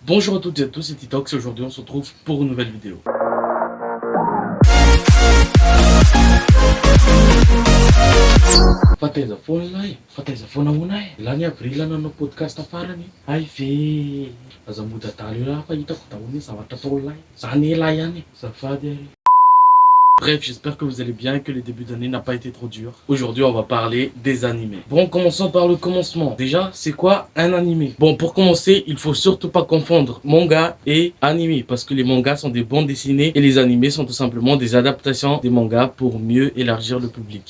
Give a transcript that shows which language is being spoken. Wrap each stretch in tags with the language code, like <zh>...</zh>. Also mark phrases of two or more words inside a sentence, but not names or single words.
<fr>Bonjour à toutes et à tous, c'est Titox et aujourd'hui on se retrouve pour une nouvelle vidéo.</fr> <mg>Fataiza foana lahy, fataiza foana honahy. Lany avril nanao podcast farany. Ay ve aza mody adalo io fa hitako daholo zavatra atao lahy. Zany lahy ihany. Zafady ary.</mg> <fr>Bref, j'espère que vous allez bien et que le début d'année n'a pas été trop dur. Aujourd'hui, on va parler des animés. Bon, commençons par le commencement. Déjà, c'est quoi un animé? Bon, pour commencer, il faut surtout pas confondre manga et animé parce que les mangas sont des bandes dessinées et les animés sont tout simplement des adaptations des mangas pour mieux élargir le public.</fr>